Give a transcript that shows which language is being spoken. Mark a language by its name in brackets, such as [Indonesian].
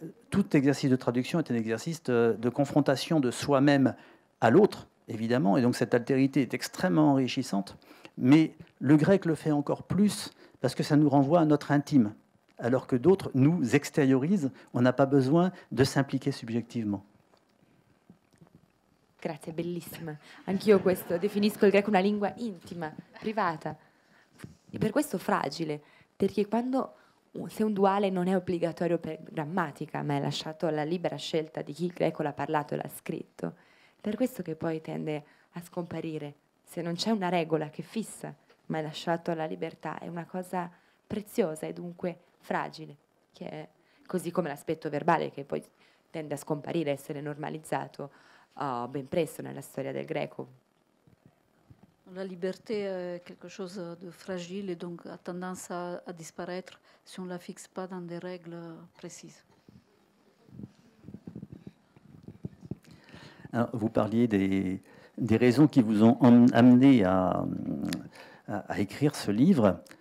[French] Tout exercice de traduction est un exercice de confrontation de soi-même à l'autre, évidemment, et donc cette altérité est extrêmement enrichissante. Mais le grec le fait encore plus parce que ça nous renvoie à notre intime, alors que d'autres nous extériorisent. On n'a pas besoin de s'impliquer subjectivement. [Italian] Grazie, bellissima. Anch'io definisco il greco una lingua intima, privata, e per questo fragile, perché se un duale non è obbligatorio per grammatica, ma è lasciato alla libera scelta di chi il greco l'ha parlato e l'ha scritto, per questo che poi tende a scomparire. Se non c'è una regola che fissa, ma è lasciato alla libertà, è una cosa preziosa e dunque fragile, che è così come l'aspetto verbale che poi tende a scomparire, a essere normalizzato ben presto nella storia del greco. [French] La liberté est quelque chose de fragile et donc a tendance à disparaître si on ne la fixe pas dans des règles précises. Alors, vous parliez des raisons qui vous ont amené à écrire ce livre.